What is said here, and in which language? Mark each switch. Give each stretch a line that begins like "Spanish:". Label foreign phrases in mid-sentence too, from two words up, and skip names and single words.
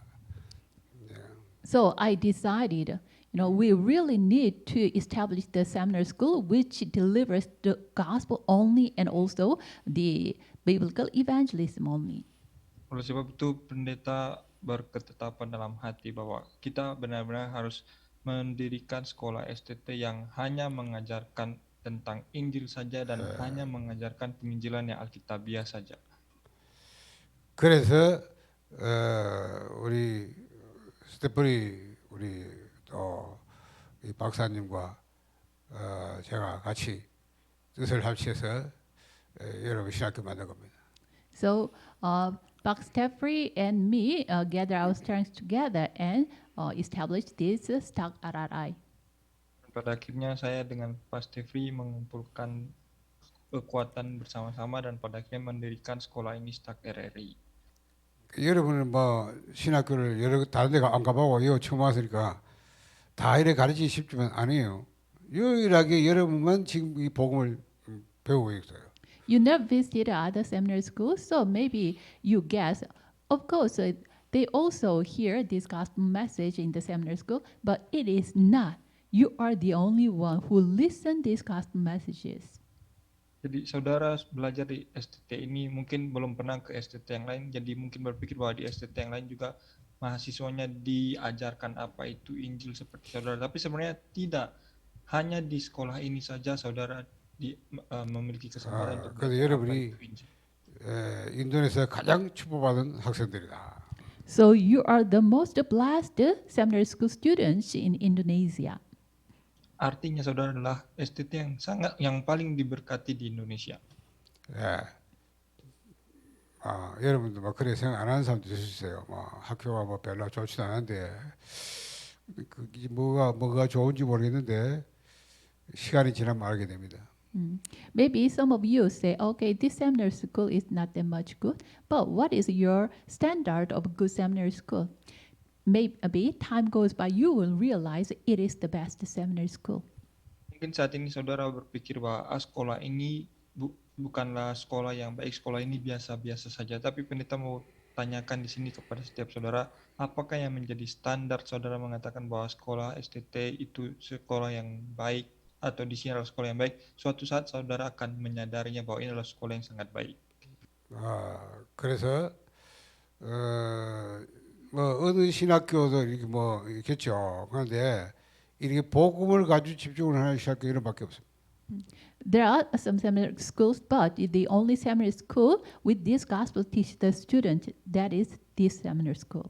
English: So I decided, we really need to establish the seminary school which delivers the gospel only and also the biblical evangelism only.
Indonesian: Oleh sebab itu pendeta berketetapan dalam hati bahwa kita benar-benar harus mendirikan sekolah STT yang hanya mengajarkan tentang Injil saja dan hanya mengajarkan penginjilan yang Alkitabiah saja.
Korean: 그래서 우리 스테프리 우리 또 이 박사님과 제가 같이 뜻을 합쳐서 여러분 신학교 만든 겁니다.
English: So Buck Steffrey and me gather our strengths together and establish this Stuck RRI.
Indonesian: Pada akhirnya saya dengan Pak Stefri mengumpulkan kekuatan bersama-sama dan pada akhirnya mendirikan sekolah ini Stuck RRI.
Korean: 여러분은 뭐 신학교를 여러 다른 데 안 가보고 이거 처음 왔으니까 다 이래 가르치기 쉽지만 아니에요. 유일하게 여러분만 지금 이 복음을 배우고 있어요.
English: You never visited other seminary schools, so maybe you guess. Of course, they also hear this gospel message in the seminary school, but it is not. You are the only one who listen these gospel messages.
Indonesian: Jadi saudara belajar di STT ini mungkin belum pernah ke STT yang lain, jadi mungkin berpikir bahwa di STT yang lain juga mahasiswanya diajarkan apa itu Injil seperti saudara. Tapi sebenarnya tidak. Hanya di sekolah ini saja saudara memiliki kesempatan untuk
Korean: 그래서
Indonesian: belajar apa
Korean: 여러분이
Indonesian: itu Injil.
Korean: 인도네시아 가장 축복받은 학생들이다.
English: So you are the most blessed seminary school students in Indonesia.
Indonesian: Artinya saudara adalah STT yang paling diberkati di Indonesia.
Korean: 예. 여러분도 막 그래 생각 안 하는 사람도 있을 수 있어요. 뭐 학교가 뭐 별로 좋지도 않은데 그게 뭐가 좋은지 모르겠는데 시간이 지나면 알게 됩니다.
English: Maybe some of you say, okay, this seminary school is not that much good, but what is your standard of a good seminary school? Maybe time goes by, you will realize it is the best seminary school.
Indonesian: Mungkin saat ini saudara berpikir bahwa sekolah ini bukanlah sekolah yang baik, sekolah ini biasa-biasa saja. Tapi pendeta mau tanyakan di sini kepada setiap saudara, apakah yang menjadi standar saudara mengatakan bahwa sekolah STT itu sekolah yang baik atau di sini adalah sekolah yang baik? Suatu saat saudara akan menyadarinya bahwa ini adalah sekolah yang sangat baik.
Korean: 그래서 뭐 어느 신학교도 이렇게 뭐 있겠죠. 그런데 이렇게 복음을 가지고 집중을 하는 신학교 이런밖에 없어요.
English: There are some seminary schools, but the only seminary school with this gospel teach the student, that is this seminary school.